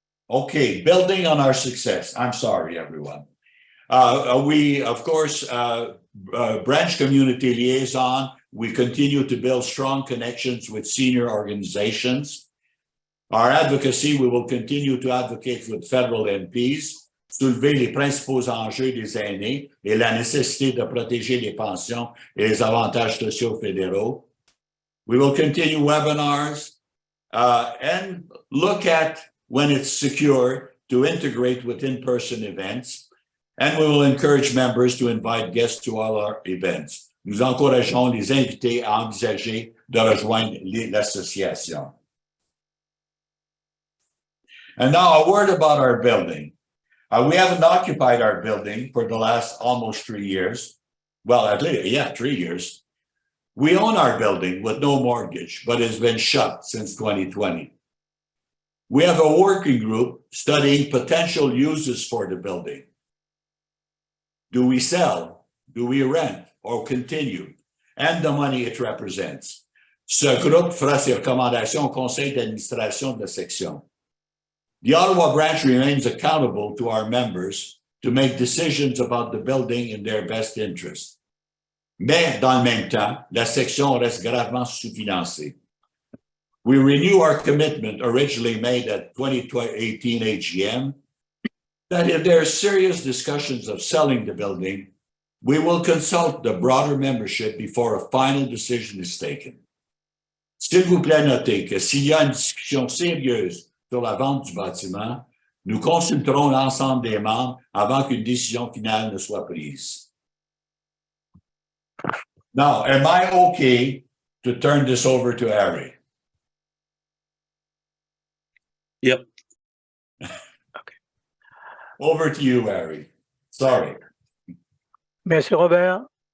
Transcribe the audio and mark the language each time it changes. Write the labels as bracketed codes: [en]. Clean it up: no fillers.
[en] Okay, building on our success. I'm sorry, everyone. We, of course, branch community liaison, we continue to build strong connections with senior organizations. Our advocacy, we will continue to advocate with federal MPs, [fr] soulever les principaux enjeux des aînés et la nécessité de protéger les pensions et les avantages sociaux fédéraux. [en] We will continue webinars and look at, when it's secure, to integrate with in-person events. And we will encourage members to invite guests to all our events. [fr] Nous encourageons les invités à envisager de rejoindre l'association. [en] And now a word about our building. We haven't occupied our building for the last almost 3 years. Well, at least, 3 years. We own our building with no mortgage, but it's been shut since 2020. We have a working group studying potential uses for the building. Do we sell? Do we rent or continue? And the money it represents. [fr] Ce groupe fera ses recommandations au conseil d'administration de la section. [en] The Ottawa branch remains accountable to our members to make decisions about the building in their best interest. [fr] Mais dans le même temps, la section reste gravement sous-financée. [en] We renew our commitment originally made at 2018 AGM that if there are serious discussions of selling the building, we will consult the broader membership before a final decision is taken. [fr] S'il vous plaît, notez que s'il y a une discussion sérieuse sur la vente du bâtiment, nous consulterons l'ensemble des membres avant qu'une décision finale ne soit prise. [en] Now, am I okay to turn this over to Harry? Yep. Over to you, Harry. Sorry. [fr] Merci Robert.